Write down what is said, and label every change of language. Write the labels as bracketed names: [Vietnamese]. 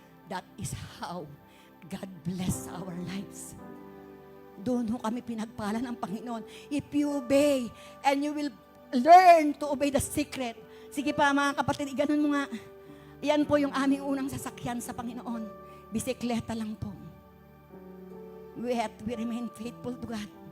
[English] That is how God bless our lives. [Filipino] Doon ho kami pinagpala ng Panginoon. [English] If you obey, and you will learn to obey the secret. [Filipino] Sige pa mga kapatid, ganun mo nga. Yan po yung aming unang sasakyan sa Panginoon. Bisikleta lang po. [English] We remain faithful to God.